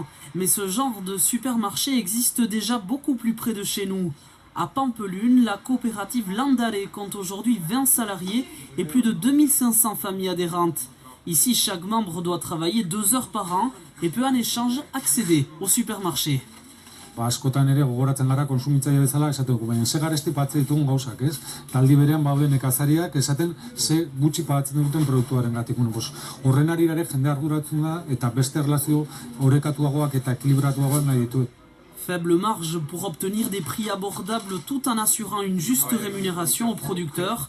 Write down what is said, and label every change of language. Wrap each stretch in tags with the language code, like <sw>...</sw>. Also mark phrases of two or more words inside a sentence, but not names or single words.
<fr>Mais ce genre de supermarché existe déjà beaucoup plus près de chez nous. À Pampelune, la coopérative Landare compte aujourd'hui 20 salariés et plus de 2500 familles adhérentes. Ici, chaque membre doit travailler 2 heures par an et peut en échange accéder au supermarché.</fr> <eu>Askotan ere gogoratzen gara kontsumitzaile bezala esaten dugu, baina ze garesti pagatzen ditugun gauzak, ez? Taldi berean bauden nekazariak esaten ze gutxi pagatzen duten produktuarengatik. Horren arira ere jende arduratzen da eta beste erlazio orekatuagoak eta ekilibratuagoak nahi ditu.</eu> <fr>Faible marge pour obtenir des prix abordables tout en assurant une juste rémunération aux producteurs.</fr>